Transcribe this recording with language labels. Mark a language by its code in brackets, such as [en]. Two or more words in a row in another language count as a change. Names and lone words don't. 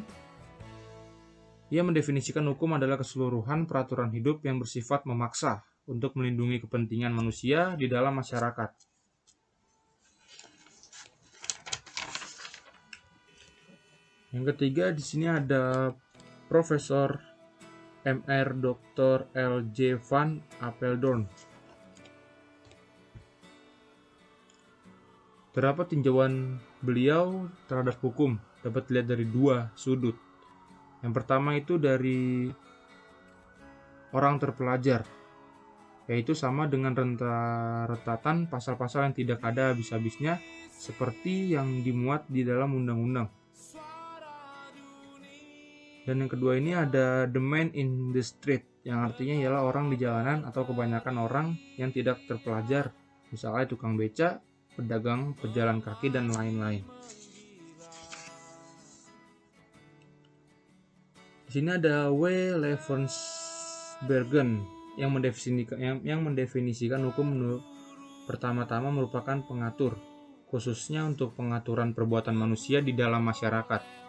[id] Ia mendefinisikan hukum adalah keseluruhan peraturan hidup yang bersifat memaksa untuk melindungi kepentingan manusia di dalam masyarakat. Yang ketiga di sini ada Profesor Mr. Dr. L.J. van Apeldoorn. Terdapat tinjauan beliau terhadap hukum dapat dilihat dari dua sudut. Yang pertama itu dari orang terpelajar, yaitu sama dengan rentetan pasal-pasal yang tidak ada habis-habisnya seperti yang dimuat di dalam undang-undang. Dan yang kedua ini ada [en] the man in the street, [id] yang artinya ialah orang di jalanan atau kebanyakan orang yang tidak terpelajar, misalnya tukang beca, pedagang, pejalan kaki, dan lain-lain. Di sini ada W. Levensbergen yang mendefinisikan hukum pertama-tama merupakan pengatur, khususnya untuk pengaturan perbuatan manusia di dalam masyarakat.